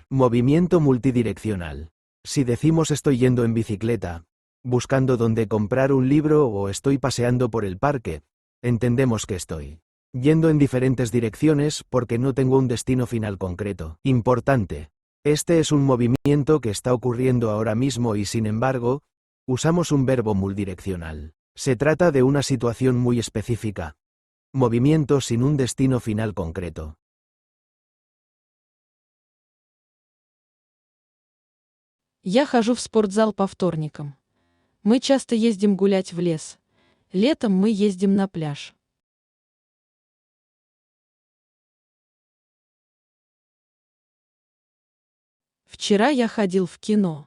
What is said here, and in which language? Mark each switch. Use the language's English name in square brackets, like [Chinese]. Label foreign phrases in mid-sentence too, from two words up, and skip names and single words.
[Spanish] Movimiento multidireccional. Si decimos estoy yendo en bicicleta, buscando dónde comprar un libro o estoy paseando por el parque, entendemos que estoy yendo en diferentes direcciones porque no tengo un destino final concreto. Importante. Este es un movimiento que está ocurriendo ahora mismo y sin embargo, usamos un verbo multidireccional. Se trata de una situación muy específica. Movimiento sin un destino final concreto. [Russian] Я хожу в спортзал по вторникам. Мы часто ездим гулять в лес. Летом мы ездим на пляж. Вчера я ходил в кино.